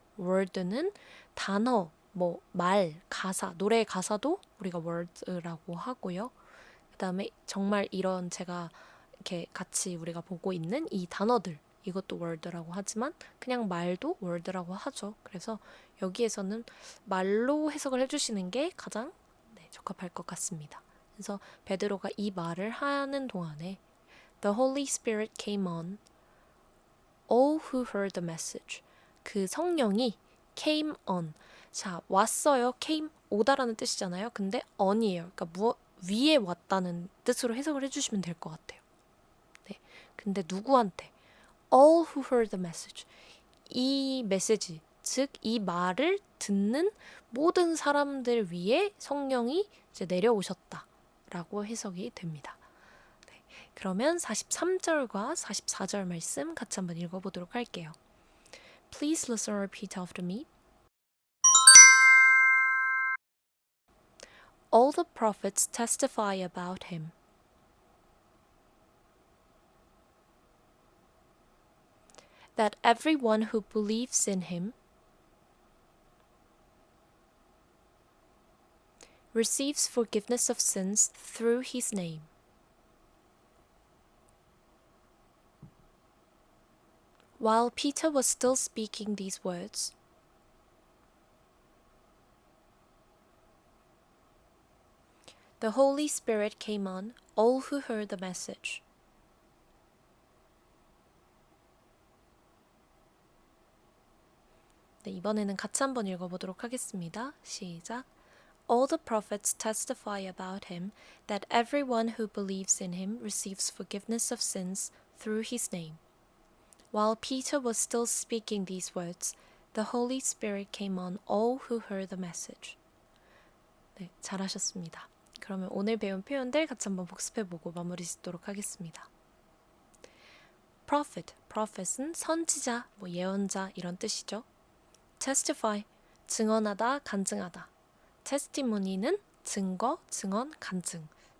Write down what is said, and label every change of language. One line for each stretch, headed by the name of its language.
Korean: word는 단어, 뭐 말, 가사, 노래 가사도 우리가 word라고 하고요. 그다음에 정말 이런 제가 이렇게 같이 우리가 보고 있는 이 단어들 이것도 word라고 하지만 그냥 말도 word라고 하죠. 그래서 여기에서는 말로 해석을 해주시는 게 가장 적합할 것 같습니다. 그래서 베드로가 이 말을 하는 동안에
English: The Holy Spirit came on all who heard the message.
Korean: 그 성령이 came on. 자, 왔어요. came, 오다라는 뜻이잖아요. 근데 on이에요. 그러니까 위에 왔다는 뜻으로 해석을 해주시면 될 것 같아요. 네. 근데 누구한테?
English: All who heard the message.
Korean: 이 메시지, 즉 이 말을 듣는 모든 사람들 위에 성령이 이제 내려오셨다라고 해석이 됩니다. 네. 그러면 43절과 44절 말씀 같이 한번 읽어보도록 할게요.
English: Please listen and repeat after me. All the prophets testify about him. That everyone who believes in him receives forgiveness of sins through his name. While Peter was still speaking these words, the Holy Spirit came on all who heard the message.
Korean: 네, 이번에는 같이 한번 읽어보도록 하겠습니다. 시작.
English: All the prophets testify about him that everyone who believes in him receives forgiveness of sins through his name. While Peter was still speaking these words, the Holy Spirit came on all who heard the message.
Korean: 네, 잘하셨습니다. 그러면 오늘 배운 표현들 같이 한번 복습해보고 마무리 짓도록 하겠습니다. Prophet, prophet은 선지자, 뭐 예언자 이런 뜻이죠. Testify, 증언하다, 간증하다. testimony는 증거, 증언, 간증.